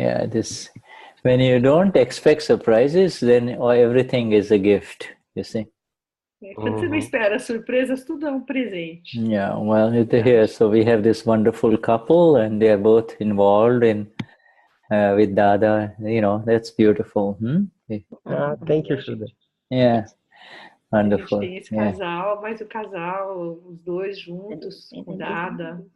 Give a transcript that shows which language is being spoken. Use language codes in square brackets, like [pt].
[en] This when you don't expect surprises, then everything is a gift. You see. [pt] Quando você não espera surpresas, tudo é um presente. [en] Yeah. Well, here, so we have this wonderful couple, and they are both involved in with Dada. You know, that's beautiful. Thank you, Shuddha. Yeah. Wonderful. [pt] A gente tem esse casal, mas o casal, os dois juntos, com Dada.